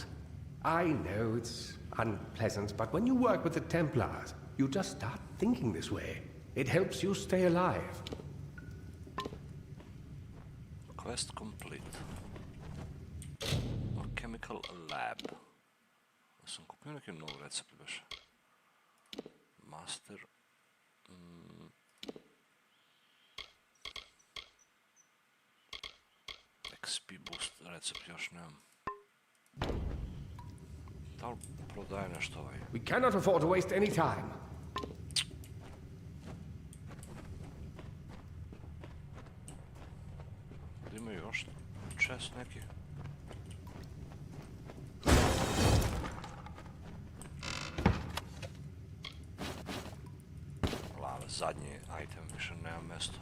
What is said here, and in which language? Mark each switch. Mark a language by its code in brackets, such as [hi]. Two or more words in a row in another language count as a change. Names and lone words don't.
[en] I know it's unpleasant, but when you work with the Templars, you just start thinking this way. It helps you stay alive. Quest complete. Chemical lab. [bs] Sam kupio neki nov recept baš. Master. [en] XP boost [bs] recept još nemam. Da li prodaje nešto ovaj? [en] We cannot afford to waste any time. [bs] Da imaju još čest neki? Zadnji item više nema mjesto.